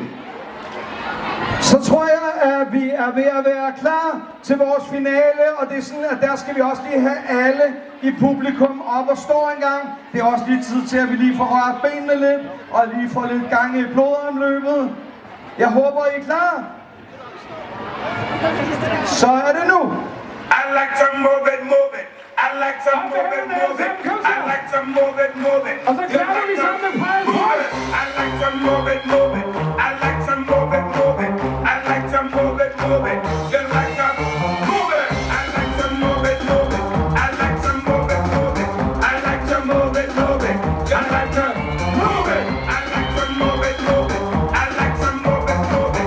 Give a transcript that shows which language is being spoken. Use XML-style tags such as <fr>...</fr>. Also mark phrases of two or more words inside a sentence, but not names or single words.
<da>Så tror jeg, at vi er ved at være klar til vores finale, og det er sådan, at der skal vi også lige have alle i publikum op og stå en gang. Det er også lige tid til, at vi lige får rørt benene lidt, og lige får lidt gang i blodomløbet. Jeg håber, I er klar. Så er det nu.</da> <en>I like to move it, move it. I like to move it, move it. I like to move it, move it.</en> <da>Og så klapper vi sammen med Fred Frost.</da> <en>I like to move it, move it. I like to move it, move it. I like to move it, move it. You like to move it. I like to move it, move it. I like to move it, move it. I like to move it, move it. You like to move it. I like to move it, move it. I like to move it, move it.</en>